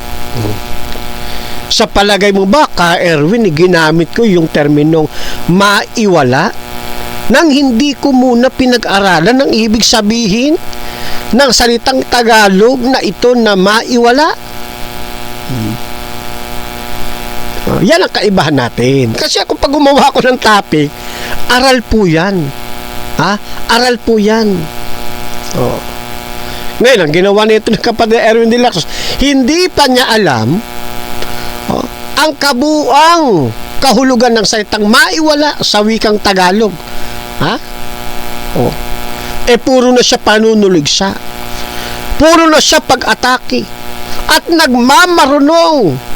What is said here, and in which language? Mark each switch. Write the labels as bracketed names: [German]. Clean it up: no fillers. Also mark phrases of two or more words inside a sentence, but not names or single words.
[Filipino] Sa palagay mo ba, Ka Erwin, ginamit ko yung terminong maiwala nang hindi ko muna pinag-aralan ang ibig sabihin ng salitang Tagalog na ito na maiwala? Yan ang kaibahan natin. Kasi ako pag gumawa ko ng topic, aral po yan. Aral po yan. Ngayon, ang ginawa nito ng kapatid Erwin de la Cruz, hindi pa niya alam ang kabuang kahulugan ng salitang maiwala sa wikang Tagalog. Puro na siya panunuligsa. Puro na siya pag-atake. At nagmamarunong.